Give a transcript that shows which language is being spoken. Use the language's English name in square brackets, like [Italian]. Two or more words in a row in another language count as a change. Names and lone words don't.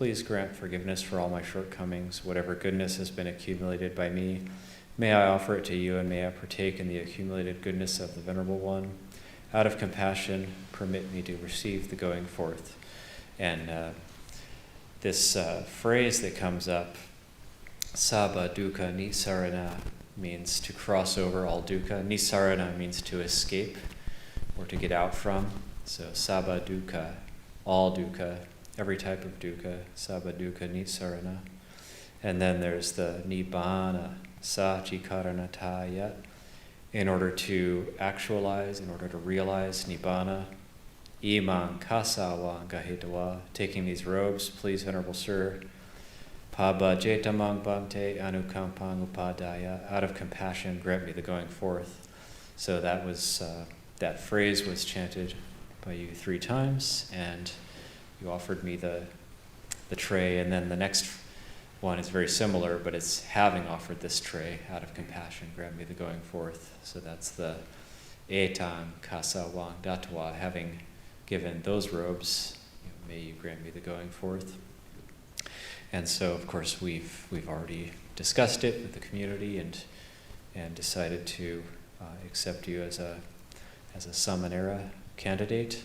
[English] please grant forgiveness for all my shortcomings. Whatever goodness has been accumulated by me, may I offer it to you, and may I partake in the accumulated goodness of the Venerable One. Out of compassion, permit me to receive the going forth. And this phrase that comes up, [Pali] Sabba dukkha nisarana, [English] means to cross over all dukkha. Nisarana means to escape or to get out from. [Pali] So sabba dukkha, [English] all dukkha, every type of dukkha, [Pali] sabba dukkha nisarana. [English] And then there's the [Pali] nibbana sachikaranataya. [English] In order to actualize, in order to realize nibbana, [Pali] imang kasawa gahitawa, [English] taking these robes, please, Venerable Sir, [Pali] Paba jetamang bhante anukampang upadaya, [English] out of compassion, grant me the going forth. So that was that phrase was chanted by you 3 times, and you offered me the tray. And then the next one is very similar, but it's having offered this tray out of compassion, grant me the going forth. So that's the [Pali] etang kasawang datwa, [English] having given those robes, may you grant me the going forth. And so, of course, we've already discussed it with the community and decided to accept you as a Sāmaṇera candidate.